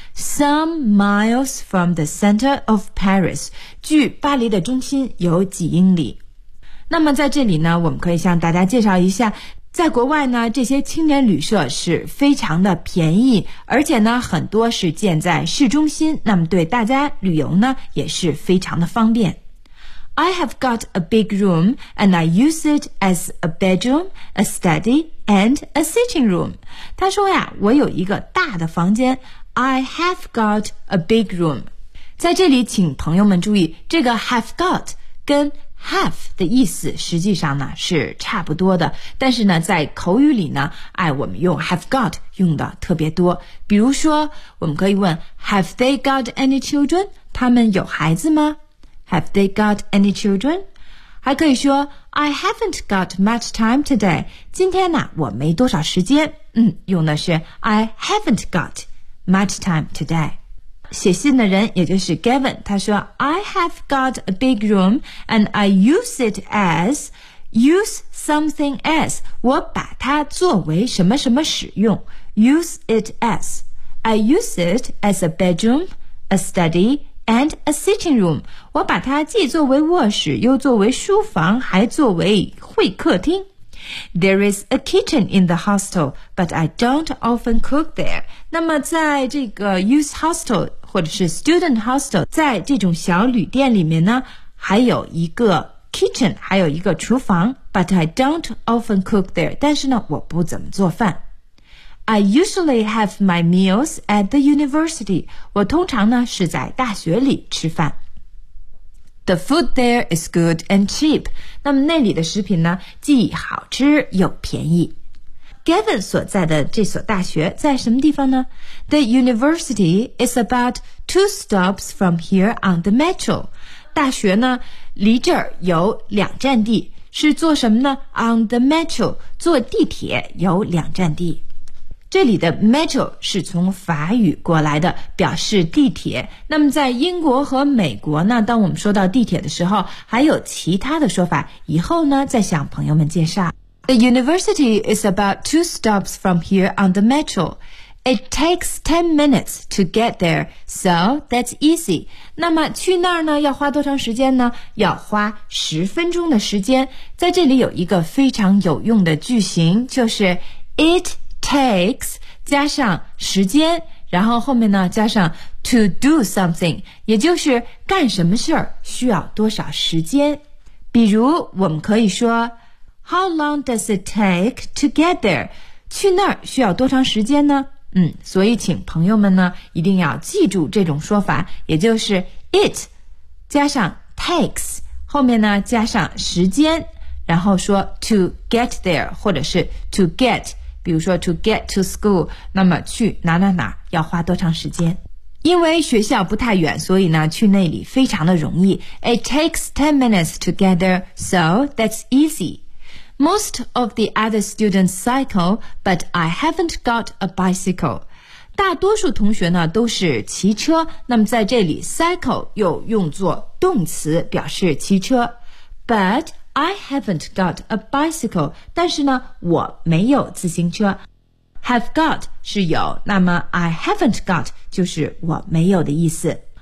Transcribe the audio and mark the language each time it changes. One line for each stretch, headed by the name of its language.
English: Some miles from the center of Paris，
Chinese: 距巴黎的中心有几英里。那么在这里呢，我们可以向大家介绍一下，在国外呢，这些青年旅社是非常的便宜，而且呢很多是建在市中心，那么对大家旅游呢也是非常的方便。
English: I have got a big room and I use it as a bedroom, a study, and a sitting room.
Chinese: 他说呀，我有一个大的房间。
English: I have got a big room.
Chinese: 在这里请朋友们注意，这个 have got 跟 have 的意思实际上呢是差不多的。但是呢在口语里呢，哎，我们用 have got 用的特别多。比如说我们可以问
English: Have they got any children?
Chinese: 他们有孩子吗？
English: Have they got any children?
Chinese: 还可以说
English: I haven't got much time today.
Chinese: 今天呢我没多少时间。嗯，用的是
English: I haven't got much time today.
Chinese: 写信的人也就是
English: Gavin，
Chinese: 他说
English: I have got a big room and I use it as use something as.
Chinese: 我把它作为什么什么使用。
English: use it as. I use it as a bedroom, a study, and a sitting room.
Chinese: 我把它既作为卧室，又作为书房，还作为会客厅。
English: There is a kitchen in the hostel, but I don't often cook there.
Chinese: 那么在这个 youth hostel 或者是 student hostel， 在这种小旅店里面呢，还有一个 kitchen， 还有一个厨房。
English: But I don't often cook there.
Chinese: 但是呢，我不怎么做饭。
English: I usually have my meals at the university.
Chinese: 我通常呢是在大学里吃饭。
English: The food there is good and cheap.
Chinese: 那么那里的食品呢，既好吃又便宜。 Gavin 所在的这所大学在什么地方呢？
English: The university is about 2 stops from here on the metro.
Chinese: 大学呢，离这儿有两站地，是坐什么呢？
English: On the metro,
Chinese: 坐地铁有两站地。这里的 metro 是从法语过来的，表示地铁。那么在英国和美国呢，当我们说到地铁的时候，还有其他的说法，以后呢再向朋友们介绍。
English: The university is about 2 stops from here on the metro. It takes 10 minutes to get there, so that's easy.
Chinese: 那么去那儿呢，要花多长时间呢？要花10分钟的时间。在这里有一个非常有用的句型，就是 it takes 加上时间，然后后面呢加上 to do something， 也就是干什么事儿需要多少时间。比如我们可以说
English: How long does it take to get there？
Chinese: 去那儿需要多长时间呢？所以请朋友们呢一定要记住这种说法，也就是 it 加上 takes， 后面呢加上时间，然后说 to get there 或者是 to get。比如说 to get to school， 那么去哪哪哪要花多长时间。因为学校不太远，所以呢去那里非常的容易。
English: It takes 10 minutes to get there, so that's easy. Most of the other students cycle, but I haven't got a bicycle.
Chinese: 大多数同学呢都是骑车，那么在这里 cycle 又用作动词表示骑车。
English: ButI haven't got a bicycle，
Chinese: 但是呢我没有自行车。 Have got 是有，那么 I haven't got 就是我没有的意思。